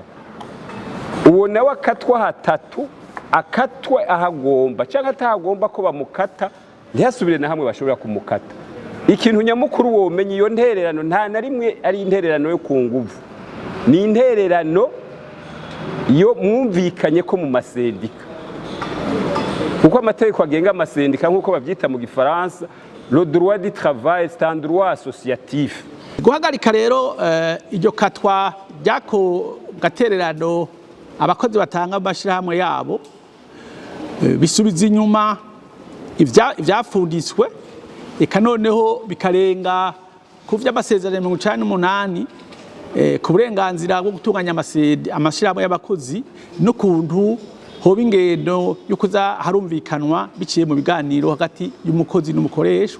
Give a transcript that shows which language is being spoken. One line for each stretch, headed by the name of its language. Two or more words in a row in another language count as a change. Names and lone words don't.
Rundi: Uwo nawe akatwa hatatu, akatwa ahagomba cyangwa atahagomba ko bamukata, ntihasubire na hamwe bashobora kumukata. Ikintu nyamukuru womenye, iyo ntererano nta na rimwe ari intererano yo ku nguvu, ni intererano yo mwumvikanye ko mu masendika, kuko amategeko agenga amasendika nk'uko bavyita mu Gifaransa
French: le droit du travail c'est un droit associatif.
Rundi: Guhagarika rero iryo katwa ryako gatererano abakozi batanga amashirahamwe yabo bisubiza inyuma ivyafundiswe, eka noneho bikarenga ku vy'amasezerano 98 ku burenganzira bwo gutunganya amashirahamwe y'abakozi n'ukuntu hoba ingendo yo kuza harumvikanwa biciye mu biganiro hagati y'umukozi n'umukoresha.